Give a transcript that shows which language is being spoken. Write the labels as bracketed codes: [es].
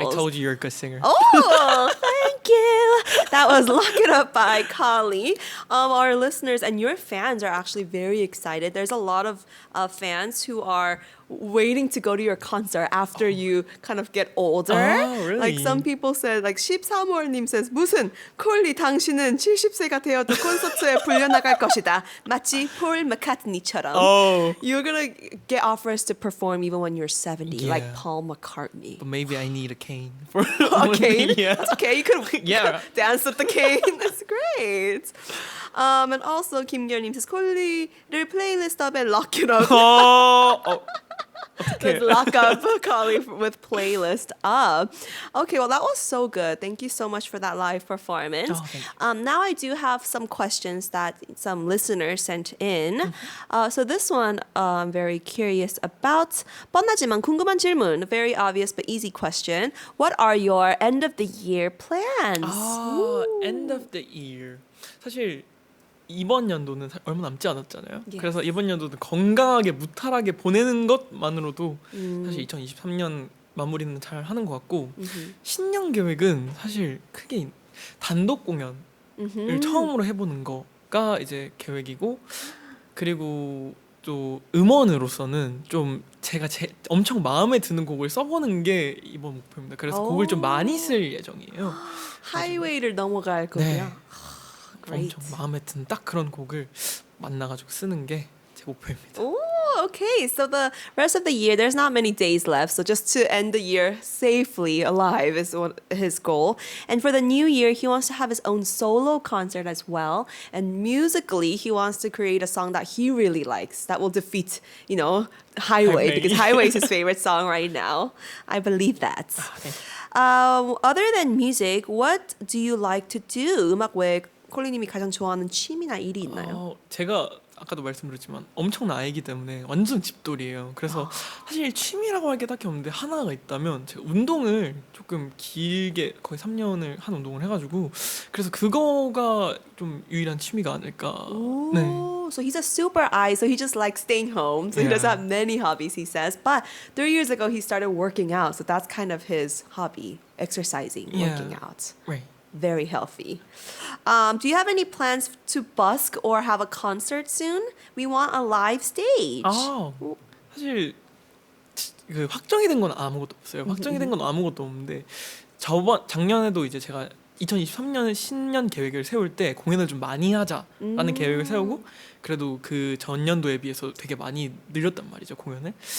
[en] I told you you're a good singer. Oh, thank you. That was Lock It Up by Collie. Our listeners and your fans are actually very excited. There's a lot of fans who are waiting to go to your concert after you kind of get older. Oh, really? Like some people said, like [ko] 13월님 says, 무슨 콜리 당신은 70세가 되어도 콘서트에 불려나갈 것이다. 마치 폴 맥카트니처럼. [en] Oh. You're gonna get offers to perform even when you're 70, Yeah. like Paul McCartney. But maybe I need a cane. For A cane? Yeah. That's okay. You could Yeah. dance with the cane. That's great. And also 김결님 says [ko] 콜리를 플레이리스트 up에 [en] Lock It Up. Oh. Let's lock up Collie with Playlist Up. Okay, well, that was so good. Thank you so much for that live performance. Oh, thank you. Now I do have some questions that some listeners sent in. So this one I'm very curious about. [ko] 뻔하지만 궁금한 질문. [en] A very obvious but easy question. What are your end of the year plans? End of the year. [ko] 사실 이번 연도는 얼마 남지 않았잖아요. [en] Yes. [ko] 그래서 이번 연도는 건강하게 무탈하게 보내는 것만으로도 사실 2023년 마무리는 잘 하는 것 같고 신년 계획은 사실 크게 단독 공연을 처음으로 해보는 거가 이제 계획이고 그리고 또 음원으로서는 좀 제가 엄청 마음에 드는 곡을 써보는 게 이번 목표입니다. 그래서 곡을 좀 많이 쓸 예정이에요. 하이웨이를 넘어갈 거고요. 네. [en] Great. [ko] 엄청 마음에 드는 딱 그런 곡을 만나가지고 쓰는 게 제 목표입니다. [en] Oh, okay. So the rest of the year, there's not many days left. So just to end the year safely alive is what his goal. And for the new year, he wants to have his own solo concert as well. And musically, he wants to create a song that he really likes that will defeat, Highway, Highway. because Highway is his favorite song right now. I believe that. Thank you. Other than music, what do you like to do? [ko] 음악 외에 콜리님이 가장 좋아하는 취미나 일이 있나요? 제가 아까도 말씀드렸지만 엄청난 아이기 때문에 완전 집돌이에요. 그래서 사실 취미라고 할 게 딱히 없는데 하나가 있다면 제가 운동을 조금 길게 거의 3년을 한 운동을 해가지고 그래서 그거가 좀 유일한 취미가 아닐까. 네. [en] So he's a super eye, so he just likes staying home. So he doesn't have many hobbies, he says. But 3 years ago, he started working out. So that's kind of his hobby, exercising, working out. Right. Very healthy. Do you have any plans to busk or have a concert soon? We want a live stage. [ko] 사실 그 확정이 된 건 아무것도 없어요. 확정이 된 건 아무것도 없는데 작년에도 이제 제가 2023년 신년 계획을 세울 때 공연을 좀 많이 하자라는 계획을 세우고 그래도 그 전년도에 비해서 되게 많이 늘렸단 말이죠, 공연을.